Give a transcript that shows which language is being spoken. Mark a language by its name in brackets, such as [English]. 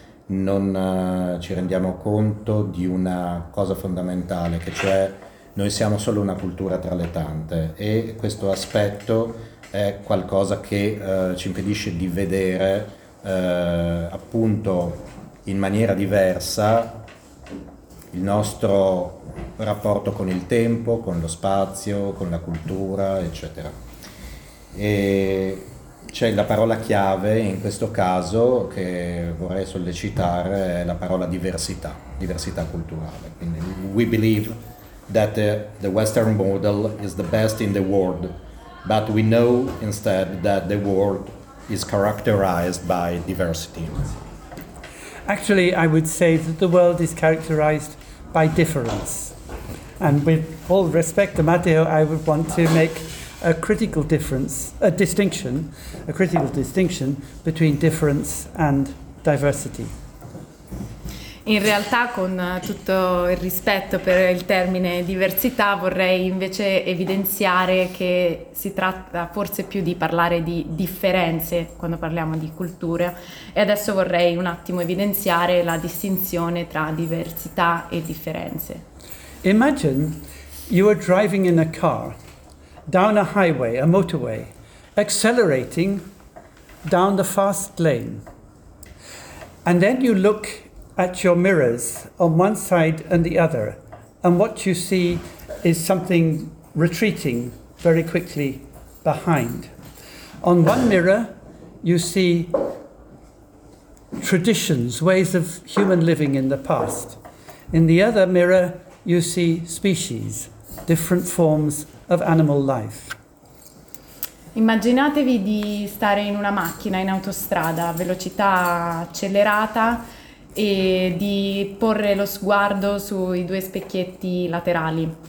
[Italian] non ci rendiamo conto di una cosa fondamentale, che cioè noi siamo solo una cultura tra le tante, e questo aspetto è qualcosa che ci impedisce di vedere appunto in maniera diversa il nostro rapporto con il tempo, con lo spazio, con la cultura, eccetera. E c'è la parola chiave in questo caso che vorrei sollecitare, è la parola diversità, diversità culturale. Quindi, [English] we believe that the Western model is the best in the world, but we know instead that the world is characterized by diversity. Actually, I would say that the world is characterized by difference. And with all respect to Matteo, I would want to make a critical distinction between difference and diversity. [Italian] In realtà, con tutto il rispetto per il termine diversità, vorrei invece evidenziare che si tratta forse più di parlare di differenze quando parliamo di culture. E adesso vorrei un attimo evidenziare la distinzione tra diversità e differenze. [English] Imagine You are driving in a car down a highway, a motorway, accelerating down the fast lane. And then you look at your mirrors on one side and the other, and what you see is something retreating very quickly behind. On one mirror, you see traditions, ways of human living in the past. In the other mirror, you see species, different forms of animal life. [Italian] Immaginatevi di stare in una macchina in autostrada a velocità accelerata e di porre lo sguardo sui due specchietti laterali.